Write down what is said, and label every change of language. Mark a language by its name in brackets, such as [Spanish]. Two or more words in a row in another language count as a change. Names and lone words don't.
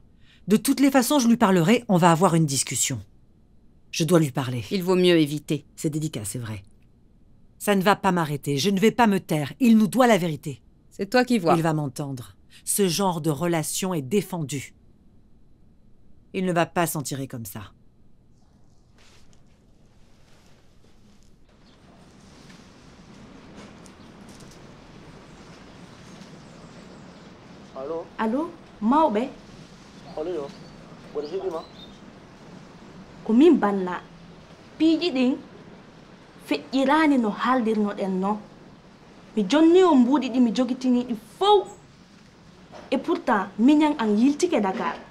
[French] De toutes les façons, je lui parlerai, on va avoir une discussion. Je dois lui parler. Il vaut mieux éviter. C'est délicat, c'est vrai. Ça ne va pas m'arrêter, je ne vais pas me taire. Il nous doit la vérité. C'est toi qui vois. Il va m'entendre. Ce genre de relation est défendu. Il ne va pas s'en tirer comme ça. [Fula] Allo mawɓe ko min banna piiji ɗin feƴƴirani no haaldirnoɗen noon mi jonni o mbuuɗi ɗi mi jogitiniɗi fow [French] et pourtant [Fula] miñan an yiltike Dakar